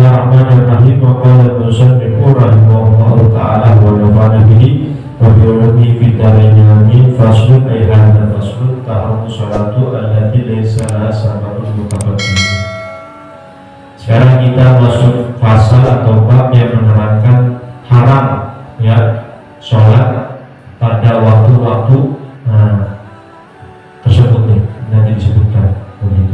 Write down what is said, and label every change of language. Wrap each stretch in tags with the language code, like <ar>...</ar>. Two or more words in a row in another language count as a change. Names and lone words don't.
<ar>بسم الله الرحمن الرحيم وقال المصنف رحمه الله تعالى ونفعنا به وبعلومه في الدارين آمين. فصل أي هذا فصل تعم الصلاة التي ليس لها سبب متقدم.</ar> <id>Sekarang kita masuk fasal atau bab yang menerangkan haram ya sholat pada waktu-waktu tersebut nih, nanti disebutkan begitu.</id>